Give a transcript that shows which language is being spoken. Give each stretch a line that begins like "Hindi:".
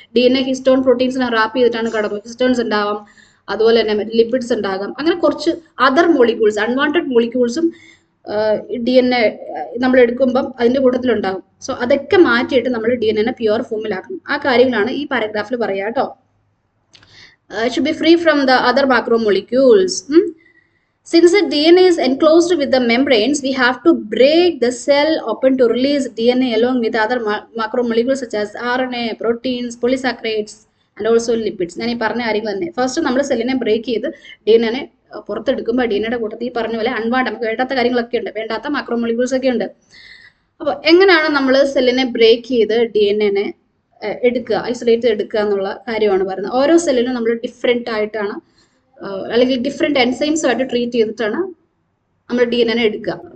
Malayalam: DNA histone പ്രോട്ടീൻസിനെ rap ചെയ്തിട്ടാണ് കടന്നത്. Histones ഉണ്ടാവാം, അതുപോലെ തന്നെ ലിപ്പിഡ്സ് ഉണ്ടാകാം. അങ്ങനെ കുറച്ച് അതർ മോളിക്യൂൾസ്, അൺവാണ്ടഡ് മോളിക്യൂൾസും DNA നമ്മൾ എടുക്കുമ്പം അതിന്റെ കൂട്ടത്തിലുണ്ടാകും. സോ അതൊക്കെ മാറ്റിയിട്ട് നമ്മൾ DNA പ്യുവർ ഫോമിലാക്കണം. ആ കാര്യങ്ങളാണ് ഈ പാരഗ്രാഫിൽ പറയാം കേട്ടോ.
English: Should be free from the other macromolecules. Since the DNA is enclosed with the membranes, we have to break the cell open to release DNA along with other macromolecules such as RNA, proteins, polysaccharides and also lipids.
Malayalam: ഞാൻ ഈ പറഞ്ഞ കാര്യങ്ങൾ തന്നെ. First നമ്മൾ സെല്ലിനെ break ചെയ്ത് DNA പുറത്തെടുക്കുമ്പോൾ DNA കൂട്ടത്തിൽ ഈ പറഞ്ഞ പോലെ നമുക്ക് വേണ്ടാത്ത കാര്യങ്ങളൊക്കെ ഉണ്ട്, വേണ്ടാത്ത മാക്രോമോളിക്യൂൾസ് ഒക്കെ ഉണ്ട്. അപ്പോൾ എങ്ങനെയാണ് നമ്മൾ സെല്ലിനെ ബ്രേക്ക് ചെയ്ത് DNA എടുക്കുക, ഐസൊലേറ്റ് എടുക്കുക എന്നുള്ള കാര്യമാണ് പറയുന്നത്. ഓരോ സെല്ലിനും നമ്മൾ ഡിഫറെൻ്റ് ആയിട്ടാണ് അല്ലെങ്കിൽ ഡിഫറെൻ്റ് എൻസൈംസുമായിട്ട് ട്രീറ്റ് ചെയ്തിട്ടാണ് നമ്മൾ DNA എടുക്കുക.